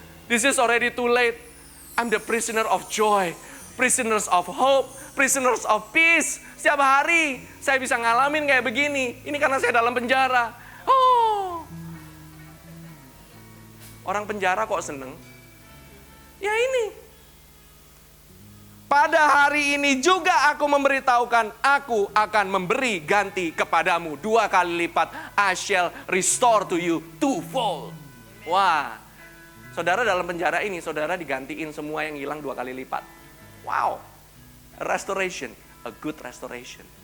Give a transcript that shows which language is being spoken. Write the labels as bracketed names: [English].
[English] This is already too late. I'm the prisoner of joy, prisoners of hope, prisoners of peace. [Indonesian] Setiap hari saya bisa ngalamin kayak begini. Ini karena saya dalam penjara. Oh, orang penjara kok seneng? Ya ini. Pada hari ini juga aku memberitahukan, aku akan memberi ganti kepadamu 2 kali lipat. [English] I shall restore to you twofold. [Indonesian] Wah, saudara dalam penjara ini, saudara digantiin semua yang hilang 2 kali lipat. [English] Wow, restoration, a good restoration.